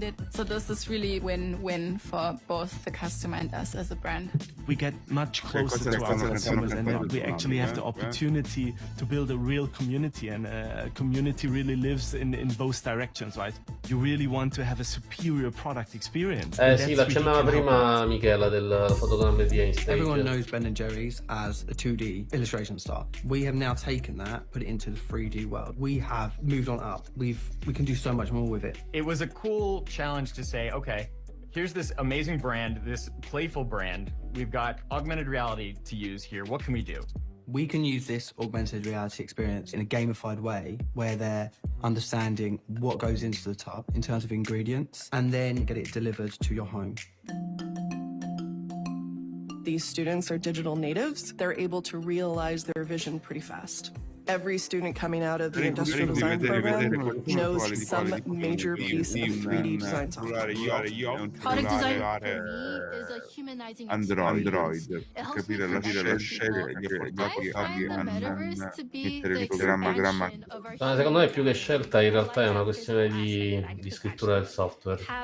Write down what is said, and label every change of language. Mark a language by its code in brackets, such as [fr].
[en] So this is really win-win for both the customer and us as a brand. We get much closer to our consumers, and we actually have the opportunity to build a real community, and a community really lives in both directions, right? You really want to have a superior product experience. [it] Sì, l'accennava prima Michela del fotogrammetria in Stage. [en] Everyone knows Ben & Jerry's as a 2D illustration style. We have now taken that, put it into the 3D world. We have moved on up. We can do so much more with it. It was a cool challenge to say, okay, here's this amazing brand, this playful brand. We've got augmented reality to use here. What can we do? We can use this augmented reality experience in a gamified way where they're understanding what goes into the tub in terms of ingredients and then get it delivered to your home. these students are digital natives, they're able to realize their vision pretty fast. Every student coming out of the industrial design program knows some major piece of 3D design software. Product design for me is a humanizing Android, [it] capire la scelta gli portati a mettere il programma. Secondo me più che scelta in realtà è una questione di scrittura del software.